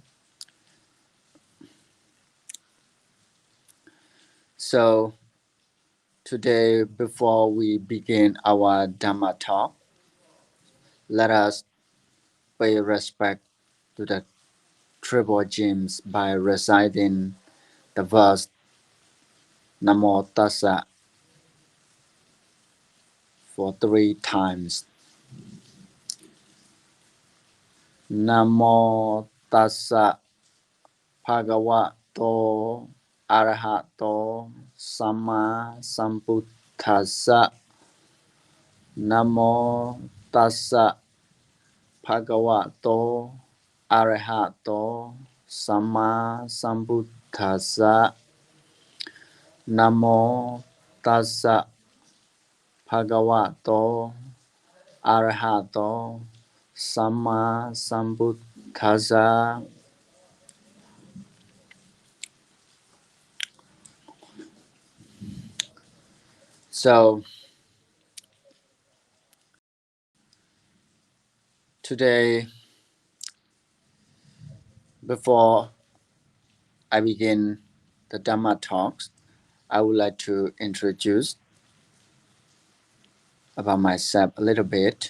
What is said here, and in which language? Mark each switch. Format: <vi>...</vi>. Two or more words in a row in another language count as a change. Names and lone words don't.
<en>So today, before we begin our Dhamma talk, let us pay respect to the triple gems by reciting the verse Namo Tassa for 3 times.</en> <pi>Namo tassa bhagavato arahato samma sambuddhassa. Namo tassa bhagavato arahato samma sambuddhassa. Namo tassa bhagavato arahato samma sambuddhassa.</pi> <en>So today, before I begin the Dhamma talks, I would like to introduce about myself a little bit.</en>